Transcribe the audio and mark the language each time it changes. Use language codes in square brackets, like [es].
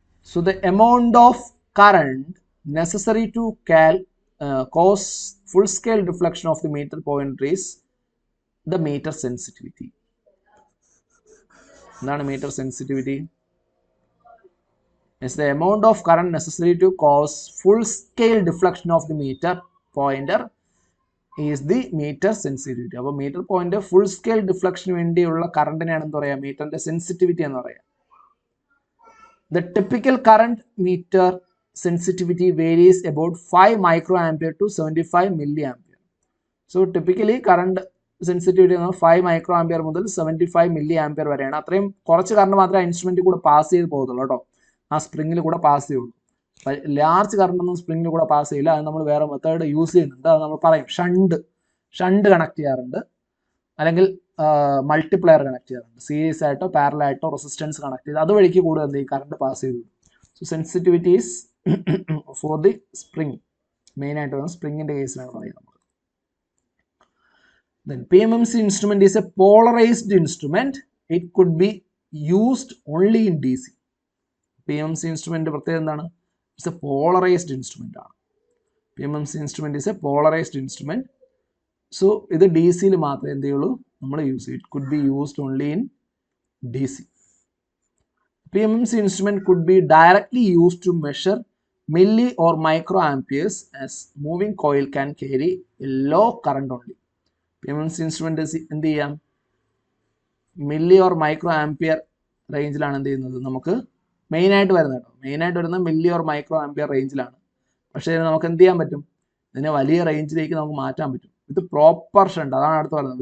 [en] So the amount of current necessary to cause full scale deflection of the meter pointer is the meter sensitivity. [ml] എന്താണ് meter sensitivity? [en] It's the amount of current necessary to cause full scale deflection of the meter pointer is the meter sensitivity. [ml] അപ്പോൾ meter pointer full scale deflection വേണ്ടിയുള്ള കറണ്ടിനെയാണ് എന്ത് പറയുക, മീറ്ററിന്റെ sensitivity എന്ന് പറയുക. [en] The typical current meter sensitivity varies about 5 microampere to 75 milliampere. So typically current sensitivity 5 microampere മുതൽ 75 milliampere വരെയാണ്. [ml] അത്രയും കുറച്ച് കറണ്ട് മാത്രമേ ആ ഇൻസ്ട്രുമെന്റിൽ കൂടെ പാസ് ചെയ്ത് പോകത്തുള്ളൂ കേട്ടോ, ആ സ്പ്രിങ്ങിൽ കൂടെ പാസ് ചെയ്യുള്ളൂ. ലാർജ് കറണ്ട് ഒന്നും സ്പ്രിങ്ങിൽ കൂടെ പാസ് ചെയ്യില്ല. അത് നമ്മൾ വേറെ മെത്തേഡ് യൂസ് ചെയ്യുന്നുണ്ട്. അത് നമ്മൾ പറയും ഷണ്ട് കണക്ട് ചെയ്യാറുണ്ട്, അല്ലെങ്കിൽ മൾട്ടിപ്ലയർ കണക്ട് ചെയ്യാറുണ്ട്. സീരീസ് ആയിട്ടോ പാരലായിട്ടോ റെസിസ്റ്റൻസ് കണക്ട് ചെയ്ത് അതുവഴിക്ക് കൂടെ എന്ത് ചെയ്യും, കറണ്ട് പാസ് ചെയ്തു. [en] So sensitivity is for the spring. [ml] Main ആയിട്ട് വരുന്നത് സ്പ്രിങ്ങിന്റെ കേസിലാണ് പറയുന്നത്. [en] Then PMMC instrument is a polarized instrument. It could be used only in DC. PMMC instrument [ml] പ്രത്യേകത എന്താണ്? [en] It's a polarized instrument ആണ്. PMMC instrument is a polarized instrument. So [ml] ഇത് D സിയിൽ മാത്രമേ എന്ത് ചെയ്യുള്ളൂ നമ്മൾ യൂസ് ചെയ്യും. [en] It could be used only in D C. PMMC instrument could be directly used to measure milli or micro amperes, as moving coil can carry a low current only. [ml] PMMC instrument എന്ത് ചെയ്യാം, milli or micro ampere റേഞ്ചിലാണ് എന്ത് ചെയ്യുന്നത് നമുക്ക് മെയിനായിട്ട് വരുന്നത് കേട്ടോ. മെയിനായിട്ട് വരുന്നത് മില്ലി ഓർ മൈക്രോ ആംപിയർ റേഞ്ചിലാണ്. പക്ഷേ നമുക്ക് എന്ത് ചെയ്യാൻ പറ്റും, ഇതിനെ വലിയ റേഞ്ചിലേക്ക് നമുക്ക് മാറ്റാൻ പറ്റും വിത്ത് പ്രോപ്പർ ഷണ്ട്. അതാണ് അടുത്ത് പറയുന്നത്.